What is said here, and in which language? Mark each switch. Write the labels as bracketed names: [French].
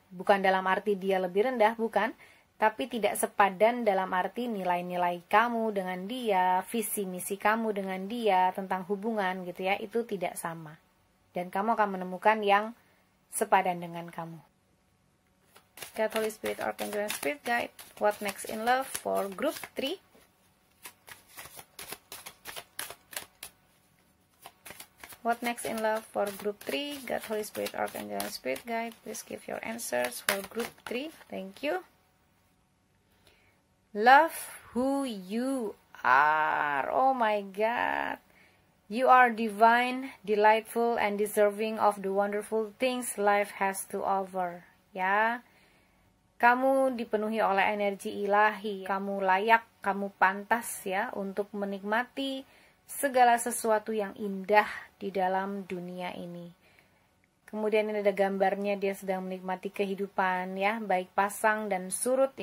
[Indonesian] Bukan dalam arti dia lebih rendah, bukan. Tapi tidak sepadan dalam arti nilai-nilai kamu dengan dia, visi misi kamu dengan dia, tentang hubungan gitu ya, itu tidak sama. Dan kamu akan menemukan yang sepadan dengan kamu. [English] God, Holy Spirit, Archangel, and Spirit Guide. What next in love for group 3? What next in love for group 3? God, Holy Spirit, Archangel, and Spirit Guide. Please give your answers for group 3. Thank you. Love who you are. Oh my God. You are divine, delightful, and deserving of the wonderful things life has to offer. [Indonesian] Ya, kamu dipenuhi oleh energi ilahi. Kamu layak, kamu pantas ya untuk menikmati segala sesuatu yang indah di dalam dunia ini. Kemudian ini ada gambarnya, dia sedang menikmati kehidupan ya, baik pasang dan surut.